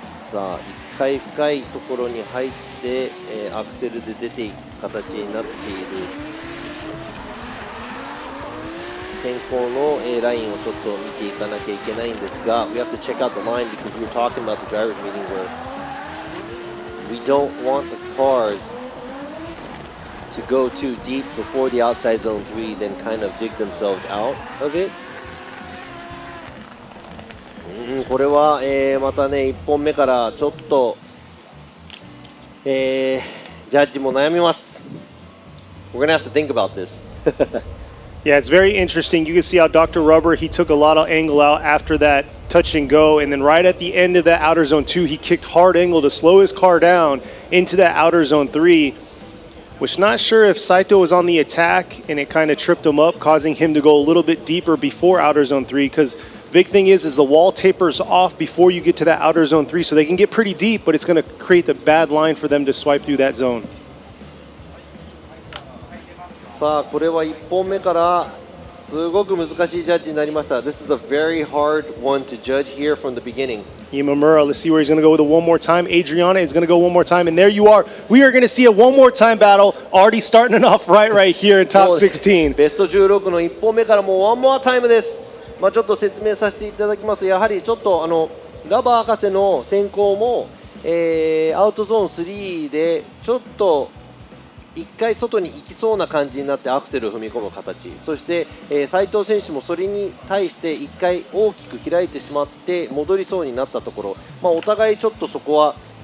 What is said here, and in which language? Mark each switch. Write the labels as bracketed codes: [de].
[ja] さあ1回深いところに入って、アクセルで出ていく形になっている先行の、ラインをちょっと見ていかなきゃいけないんですが、 [en] We have to check out the line because we were talking about the drivers meeting where we don't want the cars to go too deep before the outside zone 3 then kind of dig themselves out of it. [ja] これは、またね1本目からちょっと、ジャッジも悩みます。 [en] We're gonna have to think about this. Yeah, it's very interesting. You can see how Dr. Rubber, he took a lot of angle out after that touch and go, and then right at the end of that outer zone 2, he kicked hard angle to slow his car down into that outer zone 3, which not sure if Saito was on the attack and it kind of tripped him up, causing him to go a little bit deeper before outer zone 3, because big thing is the wall tapers off before you get to that outer zone 3, so they can get pretty deep, but it's going to create the bad line for them to swipe through that zone. [ja] さあこれは1本目からすごく難しいジャッジになりました。 [en] This is a very hard one to judge here from the beginning. Yamamura, let's see where he's going to go with it one more time. Adriana is going to go one more time, and there you are. We are going to see a one more time battle, already starting it off right here in top 16. [ja] ベスト16の1本目からもうワンモアタイムです。ちょっと説明させていただきますと、やはりちょっとラバー博士の先行も、アウトゾーン3でちょっと1回外に行きそうな感じになってアクセルを踏み込む形、そして、斉藤選手もそれに対して1回大きく開いてしまって戻りそうになったところ、お互いちょっとそこは、